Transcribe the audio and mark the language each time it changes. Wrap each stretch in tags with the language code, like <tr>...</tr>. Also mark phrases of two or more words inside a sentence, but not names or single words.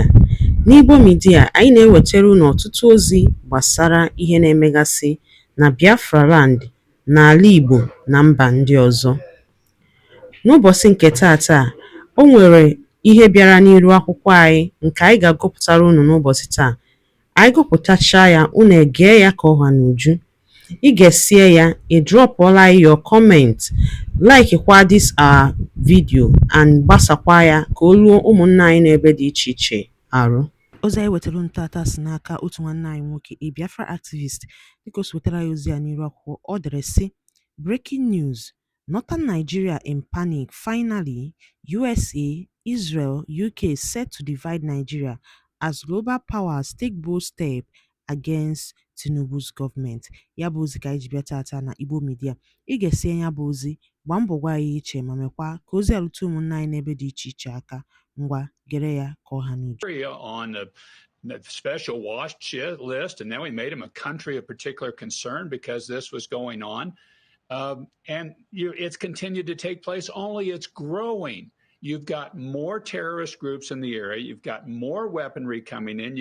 <ig>N'Igbo Media, anyị na-ewetara unu ọtụtụ ozi gbasara ihe na-emegasị na Biafra Land, n'ala Igbo na mba ndị ọzọ. N'ụbọchị nke taata, o nwere ihe bịara n'iru akwụkwọ anyị nke anyị ga-agụpụtara unu n'ụbọchị taa. Anyị gụpụtachaa ya, unu egee ya ka ọha n'uju. Ị ga-esie ya, ị drọpụọla</ig> <en>your comment,</en> <ig>like kwa</ig> <en>this our video</en> <ig>and gbasakwa ya ka o ruo ụmụnna anyị n'ebe dị iche iche arụ. Ozi anyị wetara unu tata si n'aka otu nwanne anyị nwoke,</ig> <en>a Biafra activist.</en> <ig>Dịka o si wetara ya ozi ya n'iru akwụkwọ, ọ dere sị:</ig> <en>Breaking news: Northern Nigeria in panic. Finally, USA, Israel, UK set to divide Nigeria as global powers take bold step against Tinubu's government.</en> <ig>Ya bụ ozi ka anyị ji bịa tata na Igbo Media. Ị ga-esi ya bụ ozi, gbaa mbọ gwa ya iche ma mekwa ka ozi alụta ụmụnna anyị n'ebe dị iche iche aka. Ngwa gere ya ka ọha n'uju.</ig> <en>On the special watch list, and then we made him a country of particular concern because this was going on. It's continued to take place, only it's growing. You've got more terrorist groups in the area. You've got more weaponry coming in.</en>